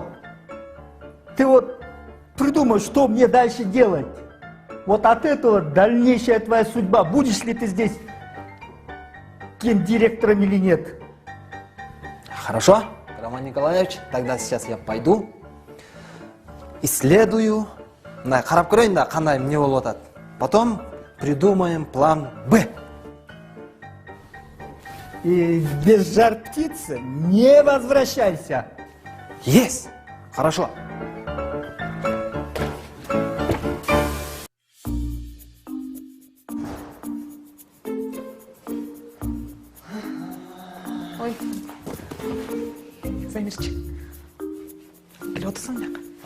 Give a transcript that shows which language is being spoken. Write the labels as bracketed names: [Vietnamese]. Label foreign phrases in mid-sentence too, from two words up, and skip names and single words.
[Russian] Ты вот придумай, что мне дальше делать. Вот от этого дальнейшая твоя судьба. Будешь ли ты здесь гендиректором или нет? Хорошо, Роман Николаевич, тогда сейчас я пойду, исследую, [Kyrgyz] карап көрөйүн да кандай эмне болуп атат. [Russian] Потом придумаем план Б. И без жар птицы не возвращайся. Есть! Хорошо. Ой. [Kyrgyz] Замирчик. Келип отурсаң жак.